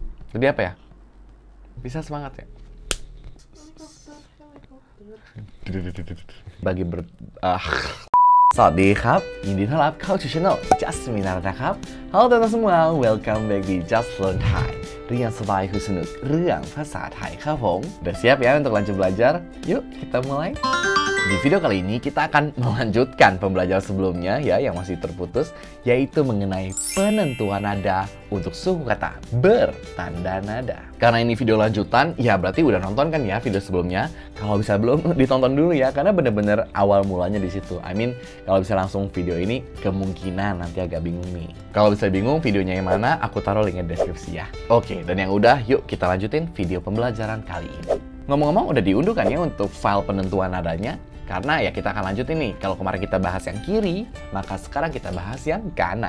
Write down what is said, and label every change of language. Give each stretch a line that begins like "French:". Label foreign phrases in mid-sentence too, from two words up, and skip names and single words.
Indonesian: Tadi apa ya? Bisa semangat ya? Bagi ber...
Thai: สวัสดีครับยินดีต้อนรับเข้าสู่ channel Just Minar นะครับ
Indonesian: Halo teman-teman semua,
English: welcome back
Thai: di Just Learn Thai เรียนสบายคือสนุกเรื่องภาษาไทยครับผม
Indonesian: Udah siap ya untuk lanjut belajar? Yuk kita mulai. Di video kali ini kita akan melanjutkan pembelajaran sebelumnya ya yang masih terputus, yaitu mengenai penentuan nada untuk suku kata bertanda nada. Karena ini video lanjutan, ya berarti udah nonton kan ya video sebelumnya. Kalau bisa belum, ditonton dulu ya, karena bener-bener awal mulanya di situ.
English: I mean,
Indonesian: kalau bisa langsung video ini, kemungkinan nanti agak bingung nih. Kalau bisa bingung videonya yang mana, aku taruh linknya di deskripsi ya. Oke, dan yang udah, yuk kita lanjutin video pembelajaran kali ini. Ngomong-ngomong udah diunduh kan ya untuk file penentuan nadanya? Karena ya kita akan lanjutin nih, kalau kemarin kita bahas yang kiri, maka sekarang kita bahas yang kanan.